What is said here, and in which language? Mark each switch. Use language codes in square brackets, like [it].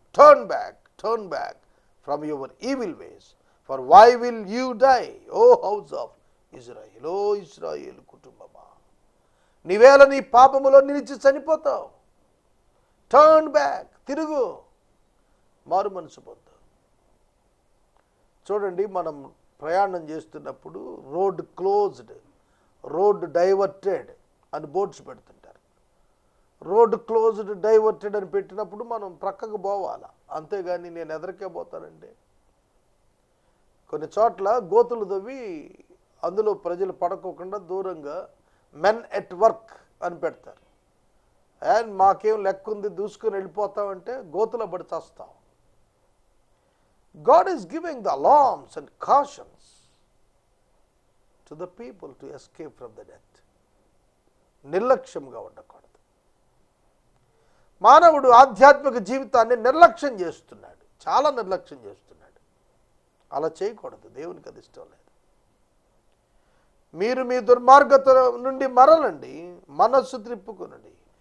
[en] Turn back from your evil ways. For why will you die, O house of Israel? [te] O Israel కుటుంబమా, నీవేళ నీ పాపములో నిలిచి చనిపోతావు. [en] turn back, [te] తిరుగు, మారు మనసు పొందు. చూడండి, మనం ప్రయాణం చేస్తున్నప్పుడు [en] road closed, road diverted [te] అని బోర్డ్స్ పెడుతుంటారు. రోడ్ క్లోజ్డ్, డైవర్టెడ్ అని పెట్టినప్పుడు మనం ప్రక్కకు పోవాలా, అంతేగాని నేను ఎదరికే పోతానండి. కొన్ని చోట్ల గోతులు తవ్వి అందులో ప్రజలు పడుకోకుండా దూరంగా [en] men at work [te] అని పెడతారు. అండ్ మాకేం లెక్క ఉంది, దూసుకొని వెళ్ళిపోతామంటే గోతులో పడి చస్తాం. [en] God is giving the alarms and cautions to the people to escape from the death. [te] నిర్లక్ష్యంగా ఉండకూడదు. మానవుడు ఆధ్యాత్మిక జీవితాన్ని నిర్లక్ష్యం చేస్తున్నాడు, చాలా నిర్లక్ష్యం చేస్తున్నాడు. అలా చేయకూడదు, దేవునికి అది ఇష్టం లేదు. మీరు మీ దుర్మార్గత నుండి మరలండి, మనస్సు త్రిప్పుకొనండి.